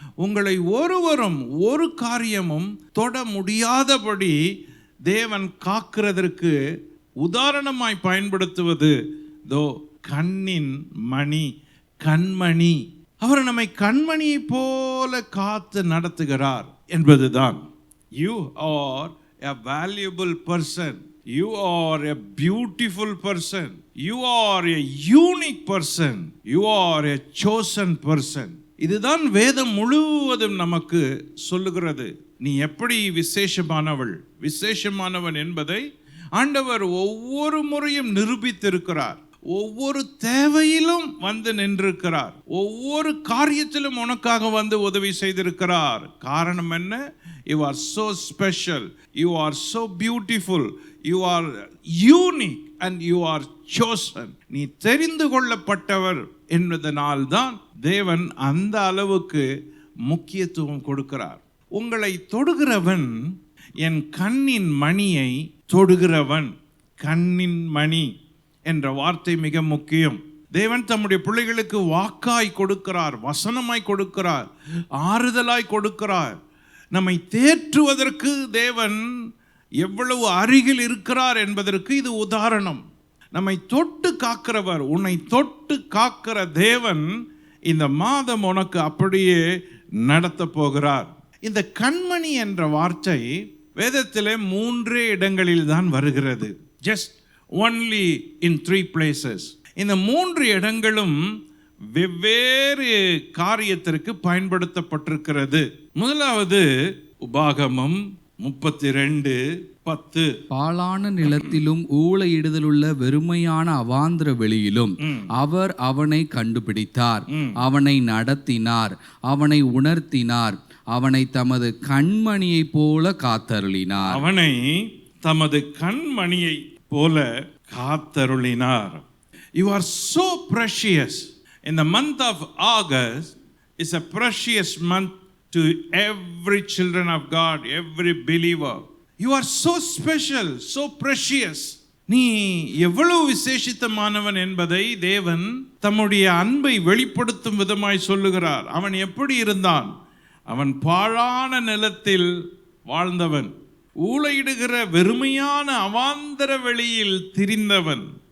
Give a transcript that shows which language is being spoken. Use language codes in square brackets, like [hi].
[ta] உங்களை ஒருவரும் ஒரு காரியமும் தொட முடியாதபடி தேவன் காக்கிறதற்கு உதாரணமாய் பயன்படுத்துவது கண்ணின் மணி, கண்மணி. அவர் நம்மை கண்மணியை போல காத்து நடத்துகிறார் என்பதுதான். [en] You are a valuable person. You are a beautiful person. You are a unique person. You are a chosen person. [ta] இதுதான் வேதம் முழுவதும் நமக்கு சொல்லுகிறது. நீ எப்படி விசேஷமானவள், விசேஷமானவன் என்பதை ஆண்டவர் ஒவ்வொரு முறையும் நிரூபித்திருக்கிறார். ஒவ்வொரு தேவையிலும் வந்து நின்றிருக்கிறார். ஒவ்வொரு காரியத்திலும் உனக்காக வந்து உதவி செய்திருக்கிறார். காரணம் என்ன? [en] You are so special. You are so beautiful. You are unique and you are chosen. [ta] நீ தெரிந்து கொள்ளப்பட்டவர் என்பதனால் தான் தேவன் அந்த அளவுக்கு முக்கியத்துவம் கொடுக்கிறார். உங்களை தொடுகிறவன் என் கண்ணின் மணியை தொடுகிறவன். கண்ணின் மணி என்ற வார்த்தை மிக முக்கியம். தேவன் தம்முடைய பிள்ளைகளுக்கு வாக்காய் கொடுக்கிறார், வசனமாய் கொடுக்கிறார், ஆறுதலாய் கொடுக்கிறார். நம்மை தேற்றுவதற்கு தேவன் எவ்வளவு அருகில் இருக்கிறார் என்பதற்கு இது உதாரணம். நம்மை தொட்டு காக்கிறவர், உன்னை தொட்டு காக்கிற தேவன் இந்த மாதம் உனக்கு அப்படியே நடத்த போகிறார். இந்த கண்மணி என்ற வார்த்தை வேதத்திலே 3 இடங்களில் தான் வருகிறது. [en] Just only in 3 places. [ta] இந்த 3 இடங்களும் வெவ்வேறு காரியத்திற்கு பயன்படுத்தப்பட்டிருக்கிறது. முதலாவது உபாகமம் 32:10. பாழான நிலத்திலும் ஊளையிடுதலுள்ள வெறுமையான அவாந்திர வெளியிலும் அவர் அவனை கண்டுபிடித்தார், அவனை நடத்தினார், அவனை உணர்த்தினார், அவனை தமது கண்மணியை போல காத்தருளினார். அவனை தமது கண்மணியை போல காத்தருளினார். [en] You are so precious. In the month of August is a precious month to every children of God, every believer. You are so special, so precious. [ta] நீ எவ்வளவு விசேஷித்தமானவன் என்பதை தேவன் தம்முடைய அன்பை வெளிப்படுத்தும் விதமாய் சொல்லுகிறார். அவன் எப்படி இருந்தான்? அவன் பாழான நிலத்தில் வாழ்ந்தவன், ஊளையிடுகிற வெறுமையான அவாந்தர வெளியில் திரிந்தவன்.